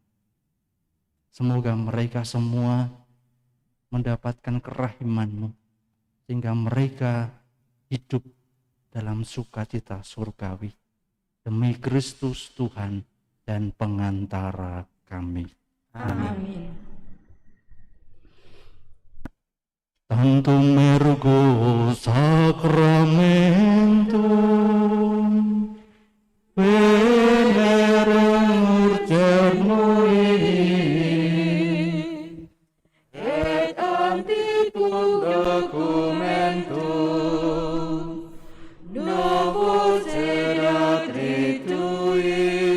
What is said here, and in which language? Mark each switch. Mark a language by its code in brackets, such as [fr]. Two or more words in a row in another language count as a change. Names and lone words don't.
[id] Semoga mereka semua mendapatkan kerahiman-Mu, sehingga mereka hidup dalam sukacita surgawi. Demi Kristus Tuhan dan pengantara kami. Amin. [la] Tantum ergo sacramentum venerem urgemui et antiquum documentum novus erat ritui